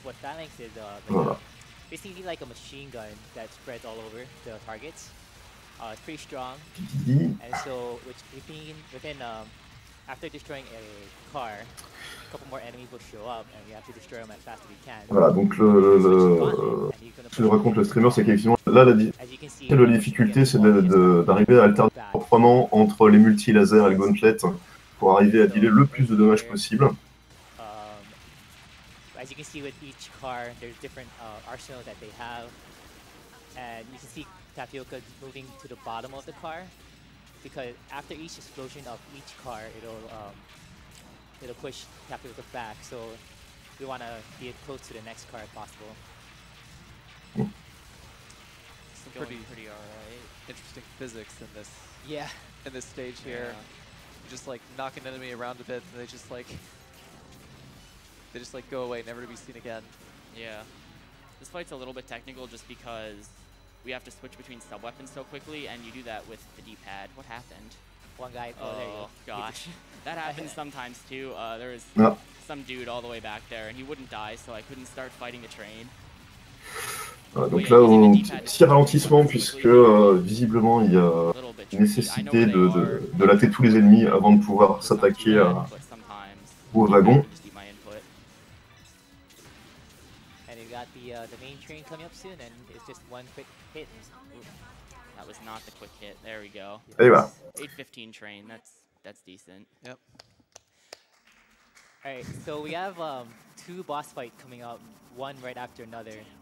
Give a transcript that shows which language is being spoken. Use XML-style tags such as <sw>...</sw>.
<en>What phalanx is basically like a machine gun that spreads all over the targets. It's pretty strong, and so within after destroying a car, a couple more enemies will show up, and we have to destroy them as fast as we can.</en> <fr>Voilà, donc ce que raconte le streamer, c'est qu'effectivement là, la difficulté, c'est d'arriver à alterner proprement entre les multi-lasers et le gauntlet pour arriver à dealer le plus de dommages possible.</fr> <en>As you can see with each car, there's different arsenal that they have, and you can see Tapioca moving to the bottom of the car, because after each explosion of each car, it'll push Tapioca back. So we want to be as close to the next car as possible. Some pretty alright. Interesting physics in this. Yeah. In this stage here, you just like knock an enemy around a bit, and they just like go away, never to be seen again. Yeah. This fight's a little bit technical just because we have to switch between sub-weapons so quickly, and you do that with the D-pad. What happened? One guy, oh gosh. That happens sometimes too. There was some dude all the way back there, and he wouldn't die, so I couldn't start fighting the train.</en> <fr>Donc là, petit ralentissement, puisque visiblement, il y a nécessité de latter tous les ennemis avant de pouvoir s'attaquer au wagon.</fr> <en>The main train coming up soon, and it's just one quick hit. That was not the quick hit. There we go.</en> <fr>Et voilà.</fr> <en>815 train. That's decent. Yep. All right, so we have 2 boss fights coming up, one right after another.</en>